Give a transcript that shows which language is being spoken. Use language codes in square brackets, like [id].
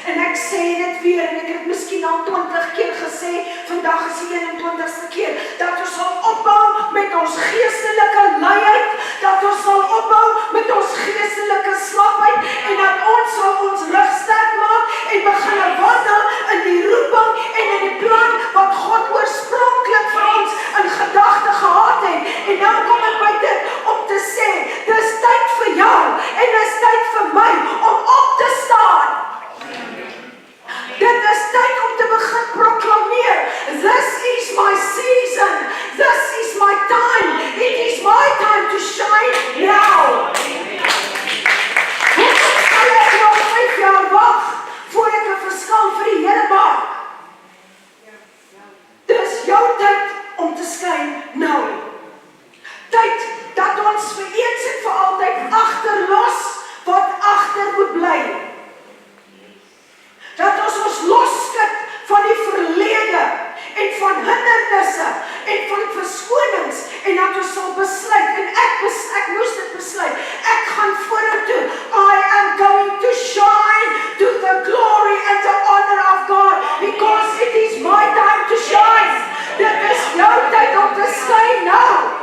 [af] En ek sê dit weer, en ek het miskien al 20 keer gesê, vandag is die 21ste keer, dat ons sal opbou met ons geestelike luiheid, dat ons sal opbou met ons geestelike slapheid, en dat ons sal ons rug sterk maak, en begin wandel in die roeping, en in die plan, wat God oorspronklik vir ons in gedagte gehad het. En nou kom ek by dit, om te sê, dis tyd vir jou, en dis tyd vir my, om op te staan. Dit is tyd om te begin proklameer, [en] this is my season, this is my time, it is my time to shine now. [af] Hoekom sal ek nog 5 jaar wag, voor ek 'n verskil vir die Here maak? Dis jou tyd om te skyn nou. Tyd dat ons vir eens en vir altyd agterlos wat agter moet bly. Dat ons losskud van die verlede en van hindernisse en van verskonings en dat ons sal besluit en ek moes dit besluit. Ek gaan vorentoe. [en] I am going to shine to the glory and the honor of God because it is my time to shine. [af] Dit is jou tyd om te skyn nou.